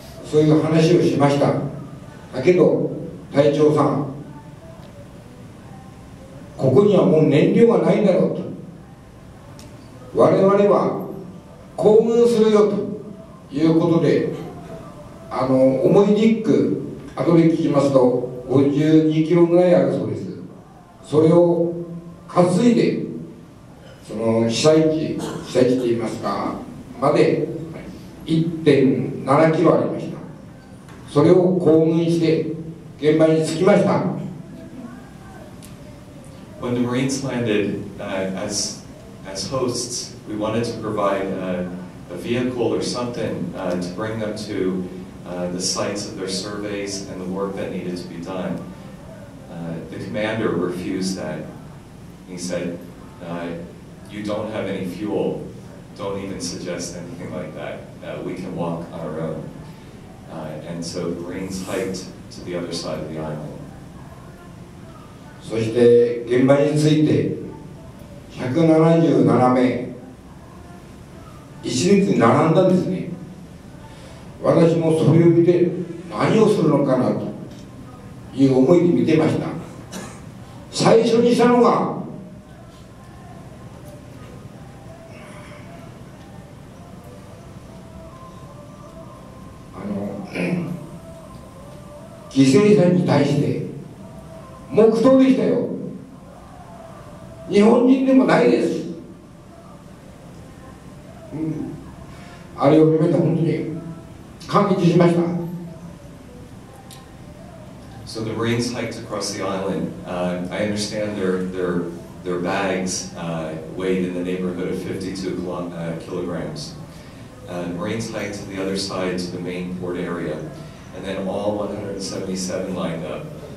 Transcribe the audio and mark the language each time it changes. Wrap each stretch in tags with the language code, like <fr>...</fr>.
<ja>そういう話をしました。だけど隊長さん、ここにはもう燃料がないんだろうと、我々は行軍するよということで、重いリック後で聞きますと52キロぐらいあるそうです。それを担いでその被災地といいますかまで 1.7 キロありました。それを行軍して現場に着きました。</ja> <en>When the Marines landed, as hosts, we wanted to provide a vehicle or something to bring them to the sites of their surveys and the work that needed to be done. The commander refused that. He said, "You don't have any fuel. Don't even suggest anything like that. We can walk on our own." And so the Marines hiked to the other side of the island.</en> <ja>そして現場に着いて177名一列に並んだんですね。私もそれを見て何をするのかなという思いで見てました。最初にしたのが犠牲者に対して黙祷でしたよ。日本人でもないです、あれを見て本当に感激しました。</ja> <en>So the Marines hiked across the island. I understand their bags weighed in the neighborhood of 52 kilograms. The Marines hiked to the other side to the main port area, and then all 177 lined up.</en>